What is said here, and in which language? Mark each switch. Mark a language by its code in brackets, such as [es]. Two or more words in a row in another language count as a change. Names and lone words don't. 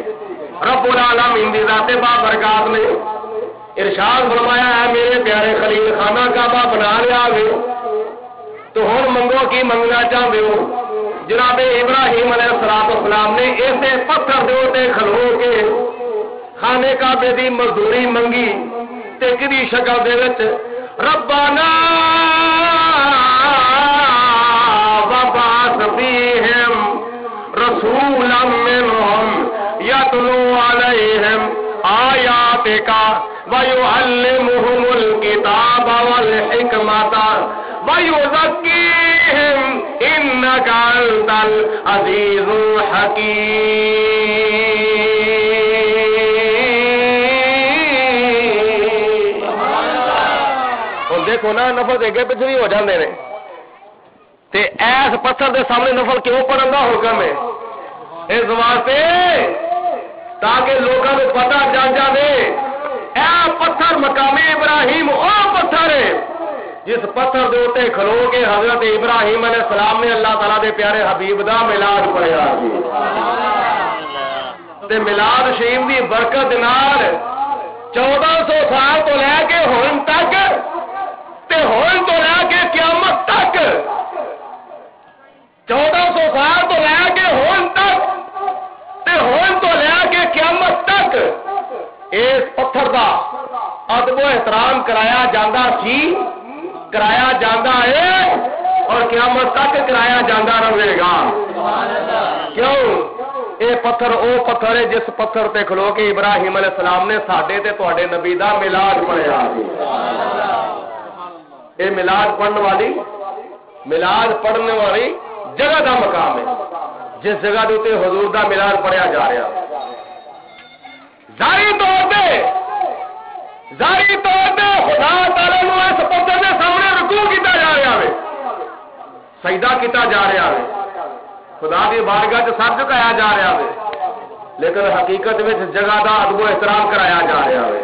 [pa] رب العالمین دی ذات بابرکات نے ارشاد فرمایا ہے میرے پیارے خلیل خانہ کعبہ بنا لیا وے تو ہن منگو کی منگنا چاہتے ہو. جناب ابراہیم علیہ السلام نے اسے پتھر دے اوتے کھلو کے خانے کعبے دی مزدوری منگی تے کدی شکل دے وچ ربنا [ar] وبعث فیہم رسولا منہم یتلو علیہم آیاتک وَيُعَلِّمُهُمُ الْكِتَابَ وَالْحِكْمَةَ وَيُزَكِّيهِمْ إِنَّكَ أَنْتَ الْعَزِيزُ الْحَكِيمُ. [pa] ہن دیکھو نا نفل اگے پیچھے بھی ہو جاندے نے تے ایس پتھر دے سامنے نفل کیوں پڑھن دا حکم ہے؟ [ur] اس واسطے تاکہ لوگوں کو پتہ چل جائے [pa] اے پتھر مقامی ابراہیم او پتھر ہے جس پتھر دے اوتے کھلو کے حضرت ابراہیم علیہ السلام نے اللہ تعالیٰ دے پیارے حبیب دا میلاد پڑھیا تے میلاد شریف دی برکت نال 1400 سال تو لے کے ہن تک تے ہن تو لے کے قیامت تک 1400 سال تو لے کے ہن تک تے ہن تو لے کے قیامت تک اس پتھر دا ادب و احترام کرایا جاندہ سی, کرایا جاندہ ہے اور قیامت تک کرایا جاندہ رہے گا. کیوں؟ اے پتھر او پتھر ہے جس پتھر تے کھلو کے ابراہیم علیہ السلام نے ساڈے تے تواڈے نبی دا میلاد پڑھیا. اے میلاد پڑھن والی میلاد پڑھنے والی جگہ دا مقام ہے جس جگہ دے تے حضور دا میلاد پڑھیا جا رہا. ظاہری طور پہ خدا تعالی نو اس پتھر دے سامنے رکوع کیتا جا رہا ہے, سجدہ کیتا جا رہا ہے, خدا دی بارگاہ وچ سر جھکایا جا رہا ہے, لیکن حقیقت وچ جگہ دا ادب و احترام کرایا جا رہا ہے.